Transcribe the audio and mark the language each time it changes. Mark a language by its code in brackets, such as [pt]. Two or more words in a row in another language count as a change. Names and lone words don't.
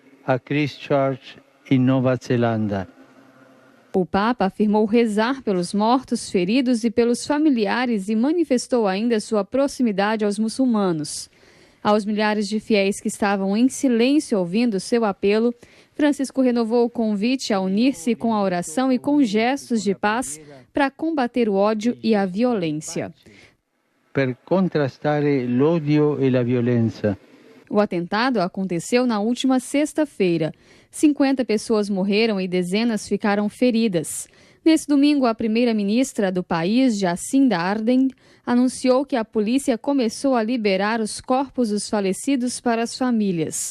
[pt] O Papa afirmou rezar pelos mortos, feridos e pelos familiares e manifestou ainda sua proximidade aos muçulmanos. Aos milhares de fiéis que estavam em silêncio ouvindo seu apelo, Francisco renovou o convite a unir-se com a oração e com gestos de paz para combater o ódio e a violência. [it] Per contrastare l'odio e la violenza. [pt] O atentado aconteceu na última sexta-feira. 50 pessoas morreram e dezenas ficaram feridas. Nesse domingo, a primeira-ministra do país, Jacinda Ardern, anunciou que a polícia começou a liberar os corpos dos falecidos para as famílias.